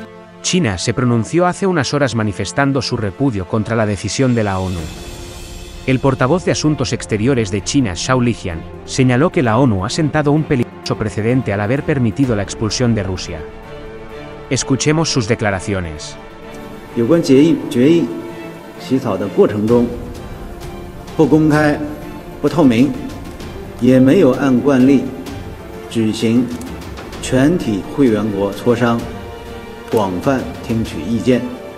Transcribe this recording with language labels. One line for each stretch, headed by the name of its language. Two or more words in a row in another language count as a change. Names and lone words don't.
Spanish: China se pronunció hace unas horas manifestando su repudio contra la decisión de la ONU. El portavoz de Asuntos Exteriores de China, Zhao Lijian, señaló que la ONU ha sentado un peligroso precedente al haber permitido la expulsión de Rusia. Escuchemos sus declaraciones.
Chinese: 有关决议起草的过程中，不公开、不透明，也没有按惯例举行全体会员国磋商，广泛听取意见，